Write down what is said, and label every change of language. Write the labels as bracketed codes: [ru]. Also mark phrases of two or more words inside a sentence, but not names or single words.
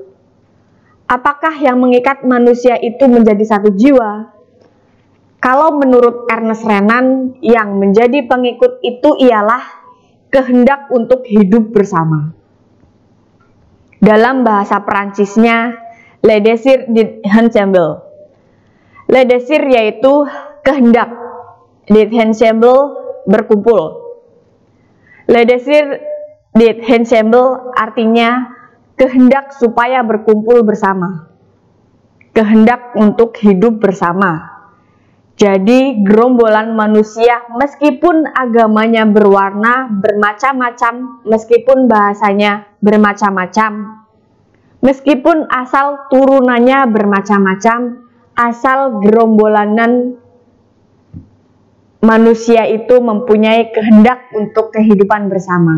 [id] Apakah yang mengikat manusia itu menjadi satu jiwa? Kalau menurut Ernest Renan, yang menjadi pengikut itu ialah kehendak untuk hidup bersama. Dalam bahasa Perancisnya, [fr] le désir d'ensemble. Le désir [id] yaitu kehendak, d'ensemble berkumpul. [fr] Le désir d'ensemble [id] artinya kehendak supaya berkumpul bersama. Kehendak untuk hidup bersama. Jadi gerombolan manusia meskipun agamanya berwarna bermacam-macam, meskipun bahasanya bermacam-macam, meskipun asal turunannya bermacam-macam, asal gerombolanan manusia itu mempunyai kehendak untuk kehidupan bersama.